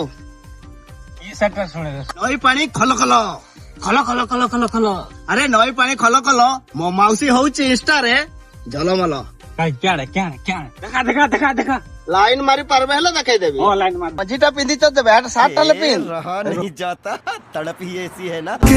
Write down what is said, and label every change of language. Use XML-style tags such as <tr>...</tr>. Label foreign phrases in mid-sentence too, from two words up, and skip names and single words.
<or>କି ସାୟରୀଟା ଶୁଣେଇ ଦିଅ। ନଈ ପାଣି ଖଲ ଖଲ ଖଲ ଖଲ ଖଲ ଖଲ ଖଲ ଆରେ ନଈ ପାଣି ଖଲ ଖଲ ମୋ ମାଉସୀ ହଉଛି ଇନଷ୍ଟାରେ ଝଲମଲ। କ୍ୟାଣେ କ୍ୟାଣେ କ୍ୟାଣେ ଦେଖା ଦେଖା ଦେଖା ଦେଖା ଲାଇନ ମାରି ପାରବେ ହେଲେ ଦେଖେଇଦେବି। ହଁ ଲାଇନ ମାର ମଝିଟା ପିନ୍ଧିଛ ଦେବେ ହେଟା ସାର୍ଟ ଟାଲେ ପିନ୍ଧ।</or> <hi>रहा नहीं जाता तड़प ही ऐसी है ना</hi>